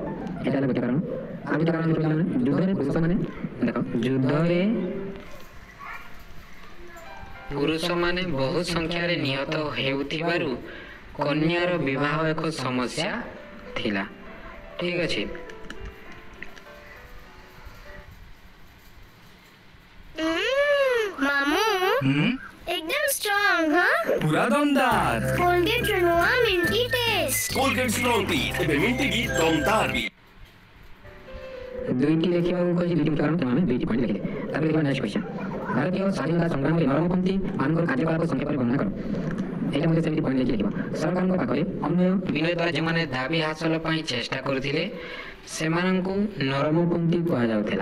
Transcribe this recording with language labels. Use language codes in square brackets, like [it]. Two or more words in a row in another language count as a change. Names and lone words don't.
[or] ଏଇଟା ହେଲା ଗୋଟେ କାରଣ। ଆଉ ଗୋଟେ କାରଣ ଦେଖିବା, ଯୁଦ୍ଧରେ ପୁରୁଷମାନେ, ଦେଖ ଯୁଦ୍ଧରେ ପୁରୁଷମାନେ ବହୁ ସଂଖ୍ୟାରେ ନିହତ ହେଉଥିବାରୁ କନ୍ୟାର ବିବାହ ଏକ ସମସ୍ୟା ଥିଲା। ଠିକ୍ ଅଛି। [hi] मामू एकदम स्ट्रॉन्ग, हाँ? पूरा दमदार। [or] କୋଲଗେଟ ନୂଆ [en] minty taste. [or] କୋଲଗେଟ ଷ୍ଟ୍ରଙ୍ଗ ଟି ଏବେ ମିଣ୍ଟି ବି ଦମଦାର ବି। ଦୁଇଟି ଲେଖିବାକୁ କହିଛି, ଦୁଇଟି କାରଣ ଆମେ 2ଟି ପଏଣ୍ଟ ଲେଖିଲେ। ତାପରେ ଦେଖିବା [en] next question, [or] ଭାରତୀୟ ସ୍ୱାଧୀନତା ସଂଗ୍ରାମରେ ନରମପନ୍ଥୀ ମାନଙ୍କର କାର୍ଯ୍ୟକଳାପ ସଂକ୍ଷେପରେ ବର୍ଣ୍ଣନା କର। ଏଇଟା ମଧ୍ୟ ସେମିତି ପଏଣ୍ଟ ଲେଖି ଲେଖିବ। ସରକାରଙ୍କ ପାଖରେ ଅନ୍ୟ ବିନୟ ଦ୍ୱାରା ଯେଉଁମାନେ ଦାବି ହାସଲ ପାଇଁ ଚେଷ୍ଟା କରୁଥିଲେ ସେମାନଙ୍କୁ ନରମପନ୍ଥୀ କୁହାଯାଉଥିଲା।